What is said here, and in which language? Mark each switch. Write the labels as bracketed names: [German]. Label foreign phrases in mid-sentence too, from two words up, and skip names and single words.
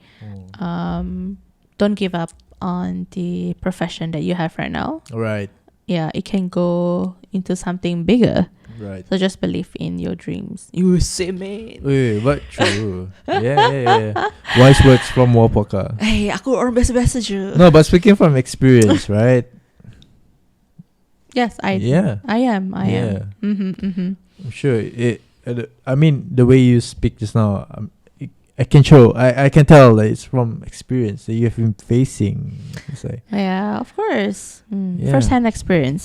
[English] Don't give up on the profession that you have right now. Right. Yeah, it can go into something bigger. Right. So just believe in your dreams. You say, man. Wait, but true. Yeah. Wise words from MUAPuaka. [Malay] Hey, aku orang biasa-biasa je. [English] No, but speaking from experience, right? Yes, I am. I'm sure I mean, the way you speak just now, I can show. I can tell that it's from experience that you have been facing. Yeah, of course. First-hand experience.